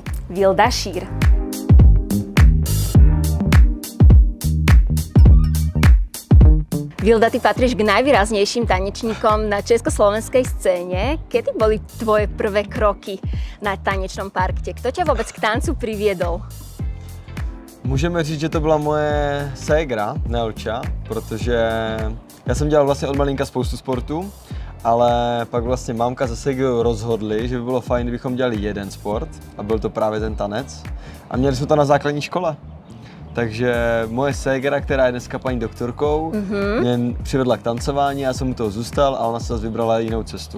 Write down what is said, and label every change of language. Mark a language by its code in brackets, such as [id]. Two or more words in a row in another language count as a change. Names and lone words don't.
[sk] Vilda Šír. Vilda, ty patríš k najvýraznejším tanečníkom na československej scéne. Kedy boli tvoje prvé kroky na tanečnom parkte? Kto ťa vôbec k tancu priviedol? [cs] Můžeme říct, že to byla moje ségra, Nelča, protože já jsem dělal vlastně od malinka spoustu sportů, ale pak vlastně mámka se ségrou rozhodli, že by bylo fajn, kdybychom dělali jeden sport a byl to právě ten tanec. A měli jsme to na základní škole. Takže moje ségra, která je dneska paní doktorkou, mě přivedla k tancování, já jsem u toho zůstal a ona se zase vybrala jinou cestu.